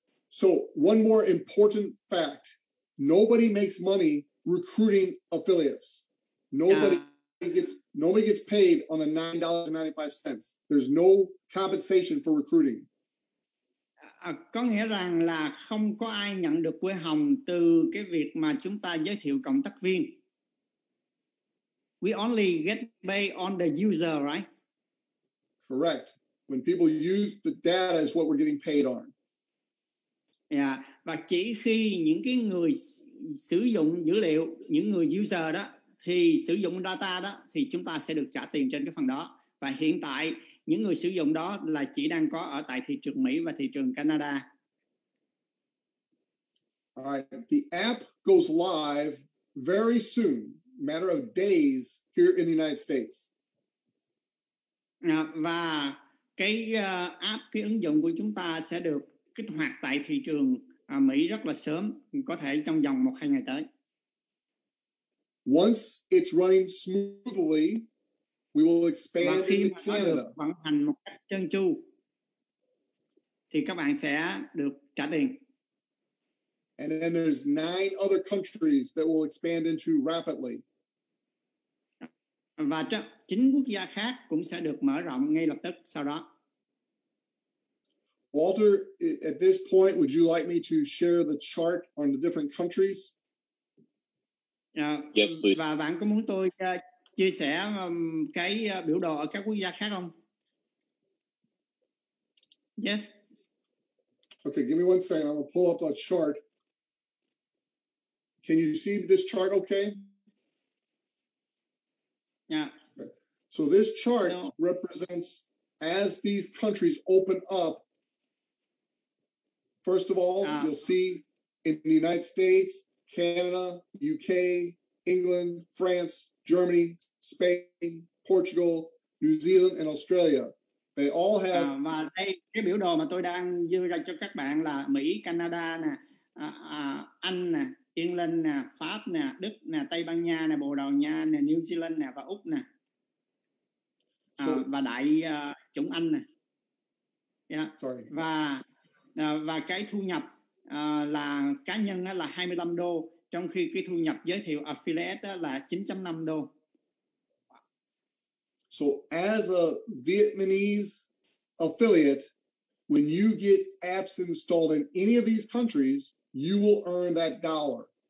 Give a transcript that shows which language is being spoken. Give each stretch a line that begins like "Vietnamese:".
English: So one more important fact: nobody makes money recruiting affiliates. Nobody gets paid on the $9.95. There's no compensation for recruiting.
Vietnamese: Có nghĩa rằng là không có ai nhận được quê hồng từ cái việc mà chúng ta giới thiệu cộng tác viên.
English: We only get paid on the user, right? Correct. When people use the data is what we're getting paid on. Yeah.
Vietnamese: Và chỉ khi những cái người sử dụng dữ liệu, những người user đó thì sử dụng data đó, thì chúng ta sẽ được trả tiền trên cái phần đó. Và hiện tại những người sử dụng đó là chỉ đang có ở tại thị trường Mỹ và thị trường Canada.
English: All right. The app goes live very soon, matter of days here in the United States.
Vietnamese: Và cái app, cái ứng dụng của chúng ta sẽ được kích hoạt tại thị trường Mỹ rất là sớm, có thể trong vòng 1-2 ngày tới.
English: Once it's running smoothly, we will expand into Canada.
Vietnamese: Được vận hành một cách trơn tru thì các bạn sẽ được trả tiền.
English: And then there's 9 other countries that will expand into rapidly.
Vietnamese: Và 9 quốc gia khác cũng sẽ được mở rộng ngay lập tức sau đó.
English: Walter, at this point, would you like me to share the chart on the different countries? Yes, please.
Vietnamese: Và bạn có muốn tôi chia sẻ cái biểu đồ ở các quốc gia khác không?
English: Yes. Okay, give me 1 second. I'm going to pull up a chart. Can you see this chart okay? Yeah. Okay. So this chart represents as these countries open up. First of all, you'll see in the United States, Canada, UK, England, France, Germany, Spain, Portugal, New Zealand, and Australia. They all have.
Vietnamese: Và đây cái biểu đồ mà tôi đang đưa ra cho các bạn là Mỹ, Canada nè, Anh nè, Ireland nè, Pháp nè, Đức nè, Tây Ban Nha nè, Bồ Đào Nha nè, New Zealand nè và Úc nè. Và đại chủng Anh nè. Yeah.
English: Sorry.
Vietnamese: Và cái thu nhập là cá nhân là 25 đô, trong khi cái thu nhập giới thiệu affiliate là 9.5 đô.
English: So as a Vietnamese affiliate, when you get apps installed in any of these countries, you will earn that dollar.